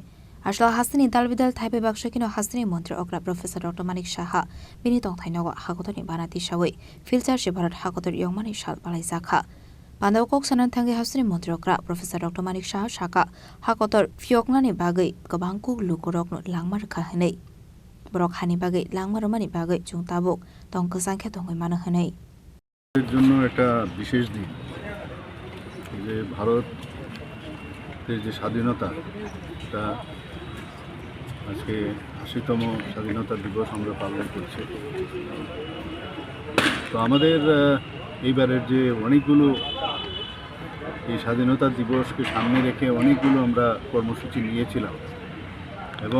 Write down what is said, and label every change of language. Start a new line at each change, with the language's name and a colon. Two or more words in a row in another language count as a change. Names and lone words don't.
Kok Borok: aslo Hasteni dalbidal thaipe bakshakino Hasteni Mantri Okra Prof Dr Manik bini Tongthai Nogo Hakotorni Bana Tisawi Philcharchi Baharat Hakotor Yokmani sal Palaijago Banda Okok sanan thangi Hasteni Mantri Okra Prof Dr Manik Shaka Hakotor Phiyokmani bagwi gobangku lukurok no Langma khahinai borok hani bagwi Langma Rwmani bagwi chungtabuk tongkasangkhe tongoi mano hinai
Bangla: এর জন্য একটা বিশেষ দিন যে ভারতের যে স্বাধীনতা তা আজকে ৮০তম স্বাধীনতা দিবস আমরা পালন করছি তো আমাদের এইবারের যে অনেকগুলো এই স্বাধীনতা দিবসকে সামনে রেখে অনেকগুলো আমরা কর্মসূচি নিয়েছিলাম এবং